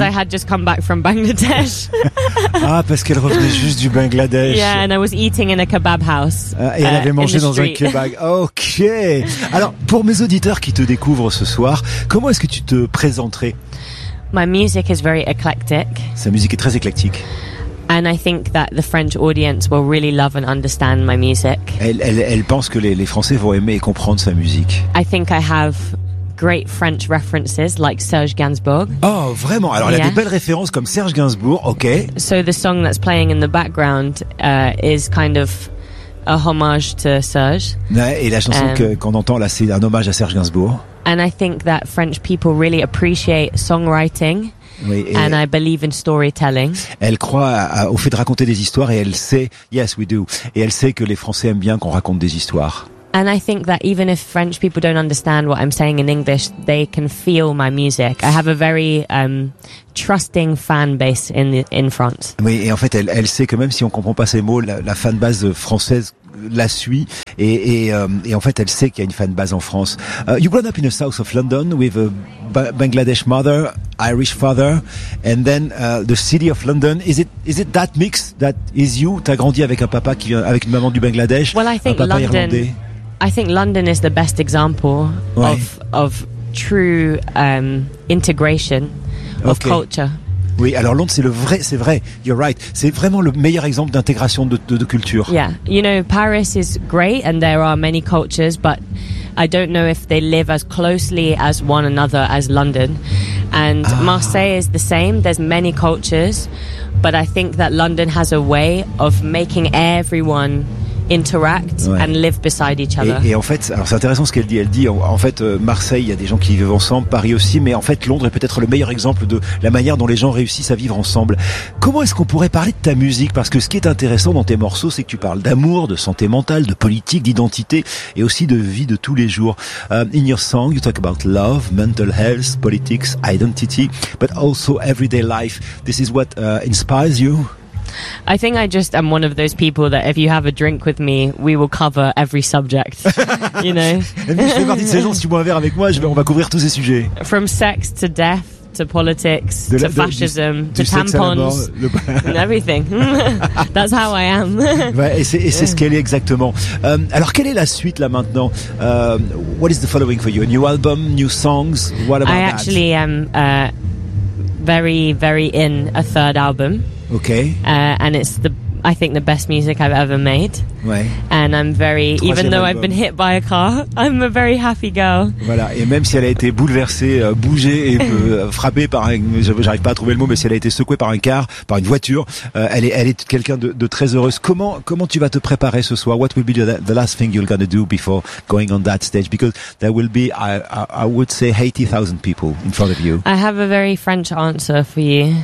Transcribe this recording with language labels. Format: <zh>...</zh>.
<en>Because I had just come back from Bangladesh.</en> <fr>Ah, parce qu'elle revenait juste du Bangladesh.</fr> <en>Yeah, and I was eating in a kebab house.</en> <fr>Et elle avait mangé dans un kebab. Okay. Alors, pour mes auditeurs qui te découvrent ce soir, comment est-ce que tu te présenterais?</fr> <en>My music is very eclectic.</en> <fr>Sa musique est très éclectique.</fr> <en>And I think that the French audience will really love and understand my music.</en> <fr>Elle pense que les Français vont aimer et comprendre sa musique.</fr> <en>I think I have great French references like Serge Gainsbourg.</en> <fr>Oh, vraiment? Alors, elle a des belles références comme Serge Gainsbourg, ok.</fr> <en>So the song that's playing in the background is kind of a homage to Serge.</en> <fr>Ouais, et la chanson qu'on entend là, c'est un hommage à Serge Gainsbourg.</fr> <en>And I think that French people really appreciate songwriting.</en> <fr>Oui,</fr> <en>and I believe in storytelling.</en> <fr>Elle croit au fait de raconter des histoires et elle sait,</fr> <en>yes we do,</en> <fr>et elle sait que les Français aiment bien qu'on raconte des histoires.</fr> <en>And I think that even if French people don't understand what I'm saying in English, they can feel my music. I have a very trusting fan base in France.</en> <fr>Oui, et en fait elle sait que même si on comprend pas ses mots, la fan base française la suit et en fait elle sait qu'il y a une fan base en France.</fr> <en>You grew up in the south of London with a Bangladesh mother, Irish father, and then the city of London. Is it that mix that is you?</en> <fr>T'as grandi avec un papa qui vient avec une maman du Bangladesh.</fr> <en>Well, I think</en> <fr>un papa</fr> <en>London,</en> <fr>irlandais.</fr> <en>I think London is the best example of true integration of culture.</en> <fr>Oui, alors Londres, c'est vrai,</fr> <en>you're right.</en> <fr>C'est vraiment le meilleur exemple d'intégration de culture.</fr> <en>Yeah, you know, Paris is great and there are many cultures, but I don't know if they live as closely as one another as London. And Marseille is the same, there's many cultures, but I think that London has a way of making everyone interact and live beside each other.</en> <fr>Et en fait, alors c'est intéressant ce qu'elle dit. Elle dit en fait, Marseille, il y a des gens qui vivent ensemble, Paris aussi, mais en fait, Londres est peut-être le meilleur exemple de la manière dont les gens réussissent à vivre ensemble. Comment est-ce qu'on pourrait parler de ta musique? Parce que ce qui est intéressant dans tes morceaux, c'est que tu parles d'amour, de santé mentale, de politique, d'identité et aussi de vie de tous les jours.</fr> <en>In your song, you talk about love, mental health, politics, identity, but also everyday life. This is what inspires you. I think I just am one of those people that if you have a drink with me, we will cover every subject. You know.</en> <fr>Je fais partie de ces gens. Si tu bois un verre avec moi, on va couvrir tous ces sujets.</fr> <en>From sex to death to politics,</en> <fr>de la,</fr> <en>to fascism, to tampons, and everything. That's how I am.</en> <fr>Ouais, et c'est ce qu'elle est exactement. Alors, quelle est la suite là maintenant?</fr> <en>What is the following for you? A new album, new songs? What about that? I actually am very, very in a third album. Okay. And it's I think the best music I've ever made.</en> <fr>Ouais.</fr> <en>And I'm very, troisième even though album. I've been hit by a car, I'm a very happy girl.</en> <fr>Voilà. Et même si elle a été bouleversée, bougée et frappée par un, j'arrive pas à trouver le mot, mais si elle a été secouée par un car, par une voiture, elle est quelqu'un de très heureuse. Comment tu vas te préparer ce soir?</fr> <en>What will be the last thing you're gonna do before going on that stage? Because there will be, I would say, 80,000 people in front of you. I have a very French answer for you.</en>